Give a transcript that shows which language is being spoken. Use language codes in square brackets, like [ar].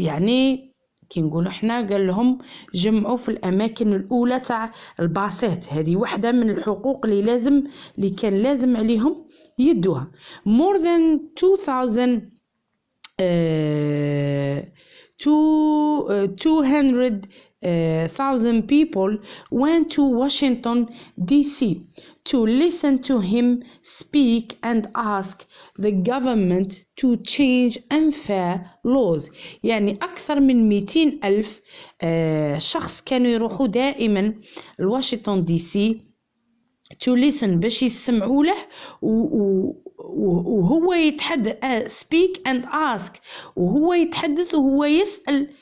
[ar] يعني كي نقولوا احنا قال لهم جمعوا في الاماكن الاولى تاع الباصات. هذه واحده من الحقوق اللي كان لازم عليهم يدوها. [en] more than 200,000 people went to Washington D.C. to listen to him speak and ask the government to change unfair laws. [ar] يعني أكثر من 200,000 شخص كانوا يروحوا دائما لواشنطن دي سي [en] to listen [ar] باش يسمعوا له وهو يتحدث [en] speak and ask [ar] وهو يتحدث وهو يسأل.